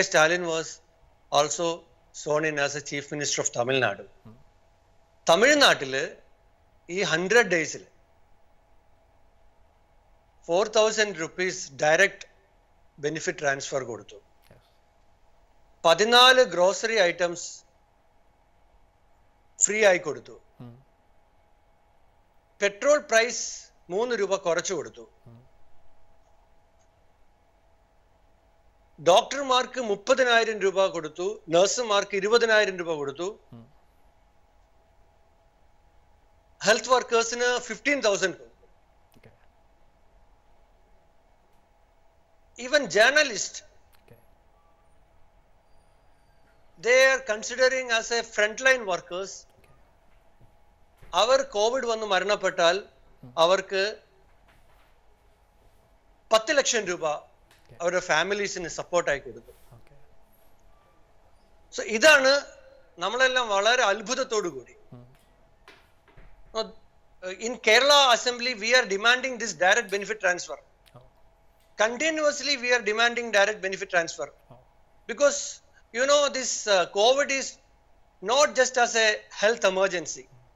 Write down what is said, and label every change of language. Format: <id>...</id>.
<en>Stalin was also sworn in as a chief minister of Tamil Nadu.</en> <ml>തമിഴ്നാട്ടില് ഈ 100 ഡേയ്സിൽ 4,000 rupees direct benefit transfer കൊടുത്തു. 14 grocery items free ആയി കൊടുത്തു. Petrol price 3 രൂപ കുറച്ചു കൊടുത്തു. ഡോക്ടർമാർക്ക് 30,000 രൂപ കൊടുത്തു. നഴ്സുമാർക്ക് 20,000 രൂപ കൊടുത്തു. ഹെൽത്ത് വർക്കേഴ്സിന് 15,000 കൊടുത്തു.</ml> <en>Even journalist they are considering as a frontline workers.</en> <ml>Our Covid വന്ന് മരണപ്പെട്ടാൽ അവർക്ക് 10 ലക്ഷം രൂപ അവരുടെ ഫാമിലീസിന് സപ്പോർട്ടായി കൊടുക്കും. സോ ഇതാണ് നമ്മളെല്ലാം വളരെ അത്ഭുതത്തോടു കൂടി</ml> <en>in Kerala Assembly we are demanding this direct benefit transfer. Continuously we are demanding direct benefit transfer because you know this COVID is not just as a health emergency.</en>